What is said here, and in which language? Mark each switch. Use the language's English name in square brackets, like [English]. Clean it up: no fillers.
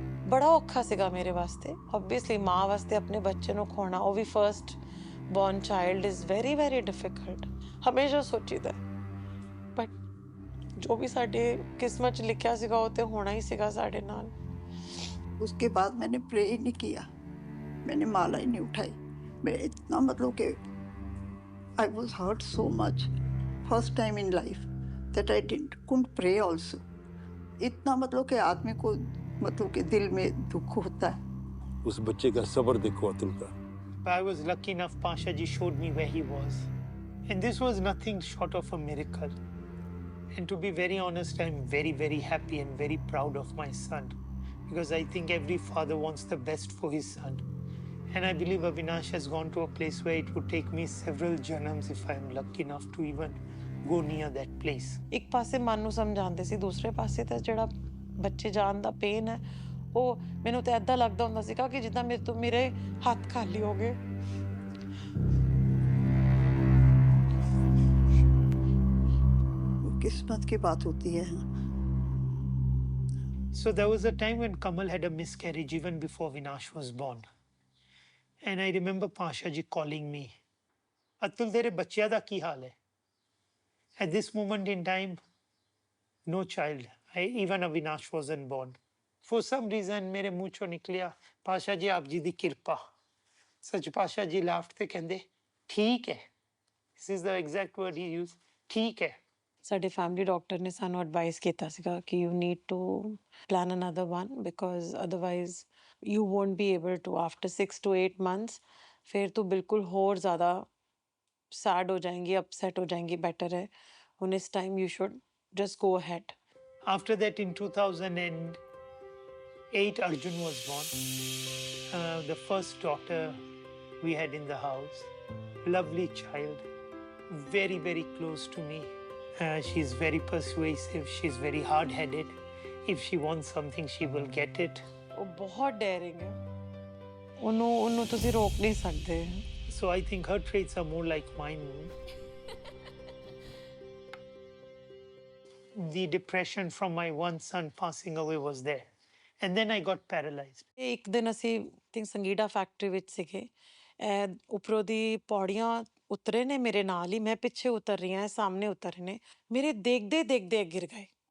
[Punjabi] ਬੜਾ ਔਖਾ ਸੀਗਾ ਮੇਰੇ ਵਾਸਤੇ। ਓਬਵੀਅਸਲੀ ਮਾਂ ਵਾਸਤੇ ਆਪਣੇ ਬੱਚੇ ਨੂੰ ਖੋਣਾ, ਉਹ ਵੀ [English] First born child is very very difficult। [Punjabi] ਹਮੇਸ਼ਾ ਸੋਚੀਦਾ ਬਟ ਜੋ ਵੀ ਸਾਡੇ ਕਿਸਮਤ 'ਚ ਲਿਖਿਆ ਸੀਗਾ ਉਹ ਤੇ ਹੋਣਾ ਹੀ ਸੀਗਾ ਸਾਡੇ ਨਾਲ। [Hindi] उसके बाद मैंने प्रे ही नहीं किया, मैंने माला ही नहीं उठाई। मैं इतना मतलब कि [English] I was hurt so much, first time in life that I couldn't pray also. [Hindi] इतना मतलब कि आदमी को मतलब कि दिल में दुख होता है। उस बच्चे का सब्र देखो अतुल का। [English] I was lucky enough, Pasha ji showed me where he was. And this was nothing short of a miracle. And to be very honest, I'm very, very happy and very proud of my son. Because I think every father wants the best for his son. And I believe Avinash has gone to a place where it would take me several janams if I'm lucky enough to even go near that place. [Punjabi] ਇੱਕ ਪਾਸੇ ਮਨ ਨੂੰ ਸਮਝਾਉਂਦੇ ਸੀ, ਦੂਸਰੇ ਪਾਸੇ ਤਾਂ ਜਿਹੜਾ ਬੱਚੇ ਜਾਣ ਦਾ ਪੇਨ ਹੈ ਉਹ ਮੈਨੂੰ ਤਾਂ ਇੱਦਾਂ ਲੱਗਦਾ ਹੁੰਦਾ ਸੀਗਾ ਕਿ ਜਿੱਦਾਂ ਮੇਰੇ ਹੱਥ ਖਾਲੀ ਹੋ ਗਏ। [Hindi] किस्मत की बात होती है। [English] So there was a time when Kamal had a miscarriage even before Avinash was born. And I remember Pasha ji calling me, Atul, [Punjabi] tere bachya da ki haal hai? [English] At this moment in time, no child, even Avinash wasn't born. For some reason, [Punjabi] mere muh chon nikliya, Pasha ji aap ji di kirpa. [English] Sach Pasha ji laughed [Punjabi] te kende, theek hai. [English] This is the exact word he used, [Punjabi] theek hai. ਸਾਡੇ family doctor ਨੇ ਸਾਨੂੰ advice ਕੀਤਾ ਸੀਗਾ ਕਿ [English] you need to plan another one because otherwise you won't be able to after 6 to 8 months [Punjabi] ਫਿਰ ਤੂੰ ਬਿਲਕੁਲ ਹੋਰ ਜ਼ਿਆਦਾ [English] sad [Hindi] हो जाएंगी, [English] Upset हो जाएंगी, better है उन इस time you should just go ahead. After that, in 2008, Arjun was born. The first daughter we had in the house. Lovely child, very, very close to me. She's very persuasive, she's very hard-headed. If she wants something, she will get it. [Punjabi] ਉਹ ਬਹੁਤ ਡੇਅਰਿੰਗ ਹੈ, ਉਹਨੂੰ ਤੁਸੀਂ ਰੋਕ ਨਹੀਂ ਸਕਦੇ. [English] So I think her traits are more like mine. The depression from my one son passing away was there. And then I got paralyzed. [Punjabi] ਇੱਕ ਦਿਨ ਅਸੀਂ ਥਿੰਕ ਸੰਗੀਡਾ ਫੈਕਟਰੀ ਵਿੱਚ ਸੀਗੇ, ਉੱਪਰੋਂ ਦੀ ਪੌੜੀਆਂ ਉਤਰੇ ਨੇ ਮੇਰੇ ਨਾਲ ਹੀ, ਮੈਂ ਪਿੱਛੇ ਉਤਰ ਰਹੀ ਹਾਂ, ਸਾਹਮਣੇ ਉਤਰ ਰਹੇ ਨੇ, ਮੇਰੇ ਦੇਖਦੇ ਦੇਖਦੇ ਗਿਰ ਗਏ.